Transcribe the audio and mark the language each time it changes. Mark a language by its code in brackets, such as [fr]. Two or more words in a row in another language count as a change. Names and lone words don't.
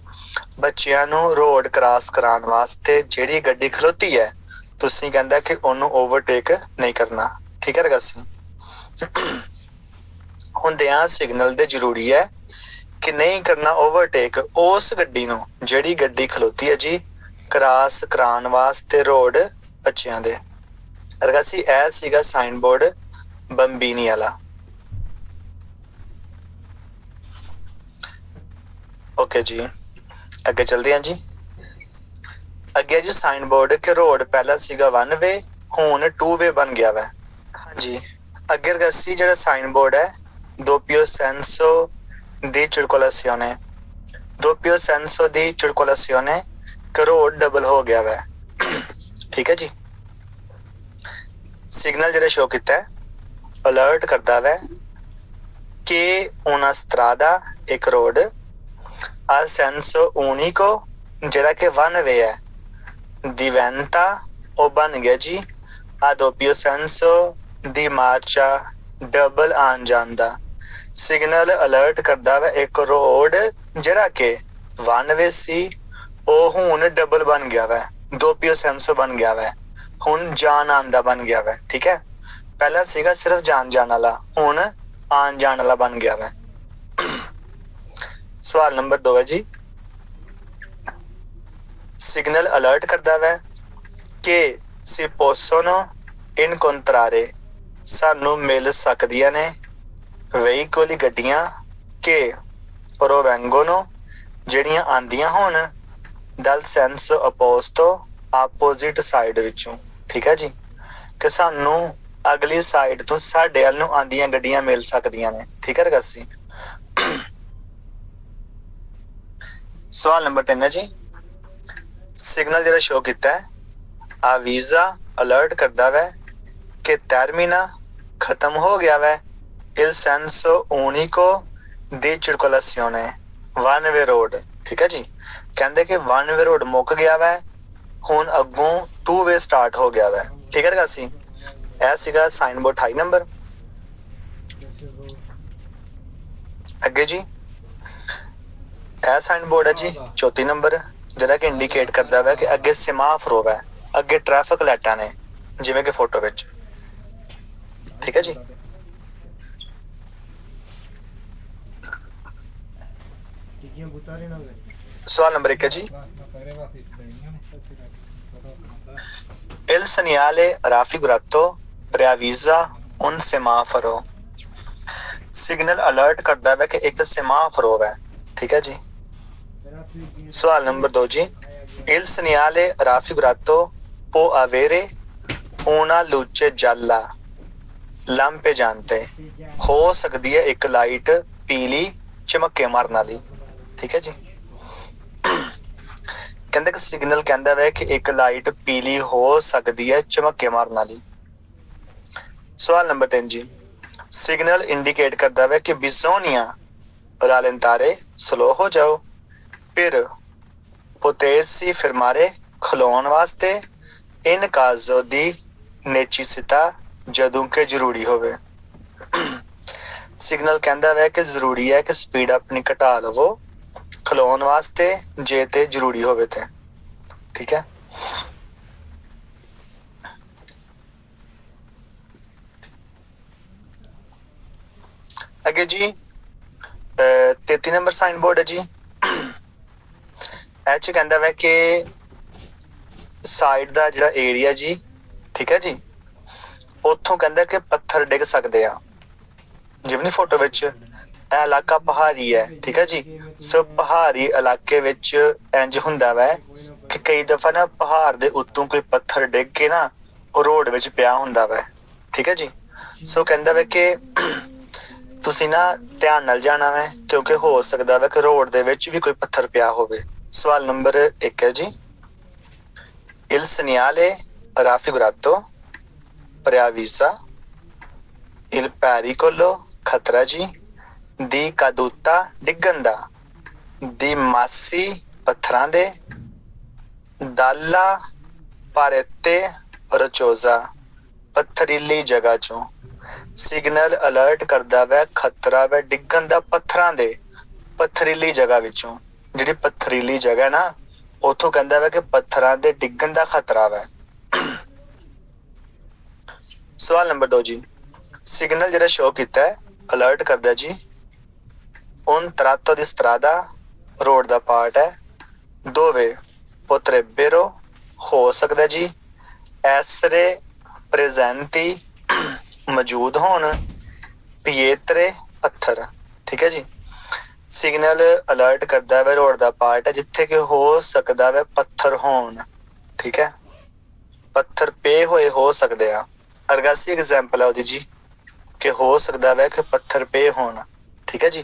[pa] ਬੱਚੀਆਂ ਨੂੰ ਰੋਡ ਕਰਾਸ ਕਰਾਉਣ ਵਾਸਤੇ ਜਿਹੜੀ ਗੱਡੀ ਖਲੋਤੀ ਹੈ ਤੁਸੀਂ ਕਹਿੰਦਾ ਕਿ ਓਹਨੂੰ ਓਵਰਟੇਕ ਨਹੀਂ ਕਰਨਾ। ਠੀਕ ਹੈ ਰਗਾਸੀ। ਹੁੰਦੀਆਂ ਸਿਗਨਲ ਦੇ ਜ਼ਰੂਰੀ ਹੈ ਕਿ ਨਹੀਂ ਕਰਨਾ ਓਵਰਟੇਕ ਉਸ ਗੱਡੀ ਨੂੰ ਜਿਹੜੀ ਗੱਡੀ ਖਲੋਤੀ ਹੈ ਜੀ ਕਰਾਸ ਕਰਾਉਣ ਵਾਸਤੇ ਰੋਡ ਬੱਚੀਆਂ ਦੇ। ਰਗਾਸੀ ਇਹ ਸੀਗਾ ਸਾਈਨ ਬੋਰਡ ਬੰਬੀਨੀ ਵਾਲਾ। ਓਕੇ ਜੀ ਅੱਗੇ ਚਲਦੇ ਹਾਂ ਜੀ। ਅੱਗੇ ਜੀ ਸਾਈਨ ਬੋਰਡ ਕੇ ਰੋਡ ਪਹਿਲਾ ਸੀਗਾ 1 ਵੇ ਹੁਣ 2 ਵੇ ਬਣ ਗਿਆ ਵੈ। ਹਾਂ ਜੀ ਅੱਗੇ ਰਗਾਸੀ ਜਿਹੜਾ ਸਾਈਨ ਬੋਰਡ ਹੈ [it] doppio senso di circolazione doppio senso di circolazione [pa] que ਰੋਡ ਡਬਲ ਹੋ ਗਿਆ ਵੈ। ਠੀਕ ਹੈ ਜੀ। ਸਿਗਨਲ ਜਿਹੜਾ ਸ਼ੋ ਕੀਤਾ ਹੈ ਅਲਰਟ ਕਰਦਾ ਵੈ ਕਿ [it] una strada [pa] ਇੱਕ ਰੋਡ [it] al senso unico [pa] ਜਿਹੜਾ ਕਿ 1 ਵੇ ਹੈ diventa ਓ ਬਣ ਗਿਆ ਜੀ [it] a doppio senso di marcia [pa] ਡਬਲ ਆਉਣ ਜਾਣ ਦਾ। ਸਿਗਨਲ ਅਲਰਟ ਕਰਦਾ ਹੈ ਇੱਕ ਰੋਡ ਜ਼ਰਾ ਕੇ 1 ਵੇ ਸੀ ਓ ਹੁਣ ਡਬਲ ਬਣ ਗਿਆ ਵੈ [it] doppio senso [pa] ਬਣ ਗਿਆ ਵੈ ਹੁਣ ਜਾਣ ਆਉਂਦਾ ਬਣ ਗਿਆ ਵੈ। ਠੀਕ ਹੈ ਪਹਿਲਾ ਸੀਗਾ ਸਿਰਫ਼ ਜਾਣ ਜਾਣ ਵਾਲਾ ਹੁਣ ਆਉਣ ਜਾਣ ਵਾਲਾ ਬਣ ਗਿਆ ਵੈ। ਸਵਾਲ ਨੰਬਰ 2 ਹੈ ਜੀ ਸਿਗਨਲ ਅਲਰਟ ਕਰਦਾ ਹੈ ਕਿ [it] si possono incontrare [pa] ਸਾਨੂੰ ਮਿਲ ਸਕਦੀਆਂ ਨੇ ਵੇਹੀਕੋਲੀ ਗੱਡੀਆਂ ਕੇ ਪ੍ਰੋਵੇਂਗੋਨੋ ਜਿਹੜੀਆਂ ਆਉਂਦੀਆਂ ਹੋਣ [it] dal senso opposto [pa] ਅਪੋਜ਼ਿਟ ਸਾਈਡ ਵਿੱਚੋਂ। ਠੀਕ ਹੈ ਜੀ ਕਿ ਸਾਨੂੰ ਅਗਲੀ ਸਾਈਡ ਤੋਂ ਸਾਡੇ ਵੱਲ ਨੂੰ ਆਉਂਦੀਆਂ ਗੱਡੀਆਂ ਮਿਲ ਸਕਦੀਆਂ ਨੇ। ਠੀਕ ਹੈ ਰਗਾਸੀ। ਸਵਾਲ ਨੰਬਰ 3 ਹੈ ਜੀ ਸਿਗਨਲ ਜਿਹੜਾ ਸ਼ੋ ਕੀਤਾ ਹੈ ਆ ਵੀਜ਼ਾ ਅਲਰਟ ਕਰਦਾ ਵੈ ਕਿ ਟਰਮੀਨਾ ਖ਼ਤਮ ਹੋ ਗਿਆ ਵੈ [it] il senso unico di circolazione [pa] 1 ਵੇ ਰੋਡ। ਠੀਕ ਹੈ ਜੀ ਕਹਿੰਦੇ ਕਿ 1 ਵੇ ਰੋਡ ਮੁੱਕ ਗਿਆ ਵੈ ਹੁਣ ਅੱਗੋਂ 2 ਵੇ ਸਟਾਰਟ ਹੋ ਗਿਆ ਵੈ। ਠੀਕ ਹੈ ਰਗਾਸੀ। ਇਹ ਸੀਗਾ ਸਾਈਨ ਬੋਰਡ 28 ਨੰਬਰ। ਅੱਗੇ ਜੀ ਇਹ ਸਾਈਨ ਬੋਰਡ ਹੈ ਜੀ 34 ਨੰਬਰ ਜਿਹੜਾ ਕਿ ਇੰਡੀਕੇਟ ਕਰਦਾ ਵੈ ਕਿ ਅੱਗੇ ਸੇਮਾਫੋਰ ਹੈ ਅੱਗੇ ਟ੍ਰੈਫਿਕ ਲਾਈਟਾਂ ਨੇ ਜਿਵੇਂ ਕਿ ਫੋਟੋ ਵਿੱਚ। ਠੀਕ ਹੈ ਜੀ। ਸਵਾਲ ਨੰਬਰ 1 ਹੈ ਜੀ [it] il segnale raffigurato preavvisa un semaforo [pa] ਸਿਗਨਲ ਅਲਰਟ ਕਰਦਾ ਹੈ ਕਿ ਇੱਕ ਸੇਮਾਫੋਰ ਹੈ। ਠੀਕ ਹੈ ਜੀ। ਸਵਾਲ ਨੰਬਰ 2 ਜੀ [it] il segnale raffigurato può avere una luce gialla lampeggiante [pa] ਹੋ ਸਕਦੀ ਹੈ ਇੱਕ ਲਾਈਟ ਪੀਲੀ ਚਮਕੇ ਮਾਰਨ ਵਾਲੀ। ਠੀਕ ਹੈ ਜੀ। ਕਹਿੰਦੇ ਕਿ ਸਿਗਨਲ ਕਹਿੰਦਾ ਹੈ ਕਿ ਇੱਕ ਲਾਈਟ ਪੀਲੀ ਹੋ ਸਕਦੀ ਹੈ ਚਮਕੇ ਮਾਰਨ ਵਾਲੀ। ਸਵਾਲ ਨੰਬਰ 3 ਜੀ ਸਿਗਨਲ ਇੰਡੀਕੇਟ ਕਰਦਾ ਹੈ ਕਿ [it] bisogna rallentare [pa] ਸਲੋ ਹੋ ਜਾਓ ਫਿਰ [it] potersi fermare [pa] ਖਲੋਣ ਵਾਸਤੇ [it] in caso di necessità [pa] ਜਦੋਂ ਕੇ ਜ਼ਰੂਰੀ ਹੋਵੇ। ਸਿਗਨਲ ਕਹਿੰਦਾ ਹੈ ਕਿ ਜ਼ਰੂਰੀ ਹੈ ਕਿ ਸਪੀਡ ਆਪਣੀ ਘਟਾ ਲਵੋ ਖਲੋਣ ਵਾਸਤੇ ਜੇ ਤੇ ਜ਼ਰੂਰੀ ਹੋਵੇ ਤੇ। ਠੀਕ ਹੈ ਅੱਗੇ ਜੀ 33 ਨੰਬਰ ਸਾਈਨ ਬੋਰਡ ਹੈ ਜੀ ਇਹ ਕਹਿੰਦਾ ਹੈ ਕਿ ਸਾਈਡ ਦਾ ਜਿਹੜਾ ਏਰੀਆ ਜੀ। ਠੀਕ ਹੈ ਜੀ ਉੱਥੋਂ ਕਹਿੰਦਾ ਕਿ ਪੱਥਰ ਡਿੱਗ ਸਕਦੇ ਆ ਜਿਵੇਂ ਫੋਟੋ ਵਿੱਚ ਇਹ ਇਲਾਕਾ ਪਹਾੜੀ ਹੈ, ਠੀਕ ਹੈ ਜੀ। ਸੋ ਪਹਾੜੀ ਇਲਾਕੇ ਵਿੱਚ ਇੰਜ ਹੁੰਦਾ ਵੈ ਕਿ ਕਈ ਦਫਾ ਨਾ ਪਹਾੜ ਦੇ ਉੱਤੋਂ ਕੋਈ ਪੱਥਰ ਡਿੱਗ ਕੇ ਨਾ ਉਹ ਰੋਡ ਵਿੱਚ ਪਿਆ ਹੁੰਦਾ ਵੈ, ਠੀਕ ਹੈ ਜੀ। ਸੋ ਕਹਿੰਦਾ ਵੈ ਕਿ ਤੁਸੀਂ ਨਾ ਧਿਆਨ ਨਾਲ ਜਾਣਾ ਵੈ, ਕਿਉਂਕਿ ਹੋ ਸਕਦਾ ਵੈ ਕਿ ਰੋਡ ਦੇ ਵਿੱਚ ਵੀ ਕੋਈ ਪੱਥਰ ਪਿਆ ਹੋਵੇ। ਸਵਾਲ ਨੰਬਰ 1 ਹੈ ਜੀ, [it] Il segnale raffigurato preavvisa il pericolo [pa] ਖਤਰਾ ਜੀ [it] di caduta [pa] ਡਿੱਗਣ ਦਾ, [it] dei massi [pa] ਪੱਥਰਾਂ ਦੇ, [it] dalla parete rocciosa [pa] ਪੱਥਰੀਲੀ ਜਗ੍ਹਾ ਚੋਂ। ਸਿਗਨਲ ਅਲਰਟ ਕਰਦਾ ਵੈ ਖਤਰਾ ਵੈ ਡਿੱਗਣ ਦਾ ਪੱਥਰਾਂ ਦੇ ਪੱਥਰੀਲੀ ਜਗ੍ਹਾ ਵਿੱਚੋਂ। ਜਿਹੜੀ ਪੱਥਰੀਲੀ ਜਗ੍ਹਾ ਨਾ ਉੱਥੋਂ ਕਹਿੰਦਾ ਵੈ ਕਿ ਪੱਥਰਾਂ ਦੇ ਡਿੱਗਣ ਦਾ ਖਤਰਾ ਵੈ। ਸਵਾਲ ਨੰਬਰ 2 ਜੀ, ਸਿਗਨਲ ਜਿਹੜਾ ਸ਼ੋ ਕੀਤਾ ਹੈ ਅਲਰਟ ਕਰਦਾ ਜੀ [it] un tratto di strada [pa] ਰੋਡ ਦਾ ਪਾਰਟ ਹੈ, [it] dove potrebbero [pa] ਹੋ ਸਕਦਾ ਜੀ [it] essere presenti [pa] ਮੌਜੂਦ ਹੋਣ pietre ਪੱਥਰ, ਠੀਕ ਹੈ ਜੀ। ਸਿਗਨਲ ਅਲਰਟ ਕਰਦਾ ਵੈ ਰੋਡ ਦਾ ਪਾਰਟ ਹੈ ਜਿੱਥੇ ਕਿ ਹੋ ਸਕਦਾ ਵੈ ਪੱਥਰ ਹੋਣ, ਠੀਕ ਹੈ, ਪੱਥਰ ਪਏ ਹੋਏ ਹੋ ਸਕਦੇ ਆ। ਅਰਗਾਸੀ ਐਗਜ਼ਾਮਪਲ ਹੈ ਉਹਦੀ ਜੀ ਕਿ ਹੋ ਸਕਦਾ ਵੈ ਕਿ ਪੱਥਰ ਪਏ ਹੋਣ, ਠੀਕ ਹੈ ਜੀ।